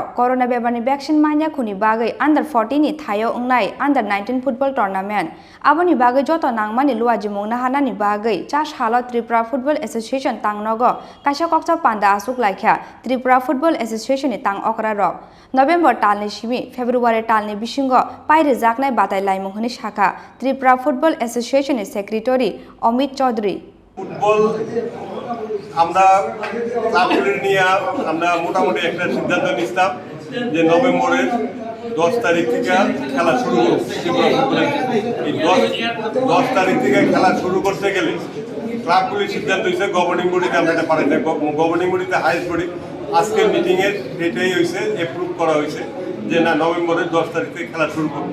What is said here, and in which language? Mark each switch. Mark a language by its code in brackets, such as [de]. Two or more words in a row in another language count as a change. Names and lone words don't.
[trp] कोरोना बेबारनि वैक्सीन मानिया खुनि बागै अंडर 14 नि थायो अंगनाय [en] under 19 football tournament [trp] आबोनि बागै जत नांगमानि लुवाजि मुंनो हानानि बागै चा सालो त्रिपुरा फुटबल एसोसिएशन तांनगो कासा कक्सा पान्दा आसुक लाइखा त्रिपुरा फुटबल एसोसिएशन नि तांग अकरा रक नवेम्बर तालनि सिमी फेब्रुवारि तालनि बिसिंगो पाइरे जाकनाय बादाय लाइमुंनि शाखा त्रिपुरा फुटबल एसोसिएशन नि सेक्रेटारि अमित चौधरी [bn] ফুটবল আমরা ক্লাবগুলি নিয়ে আমরা মোটামুটি একটা সিদ্ধান্ত নিলাম যে নভেম্বরের 10 তারিখ থেকে খেলা শুরু করব। এই 10 তারিখ থেকে খেলা শুরু করতে গেলে ক্লাবগুলির সিদ্ধান্ত হয়েছে [en] governing body [bn] আমরা এটা পাঠাই না, [en] governing body highest body [bn] আজকের মিটিংয়ের এটাই হয়েছে, অ্যাপ্রুভ করা হয়েছে যে না নভেম্বরের 10 তারিখ থেকে খেলা শুরু করব।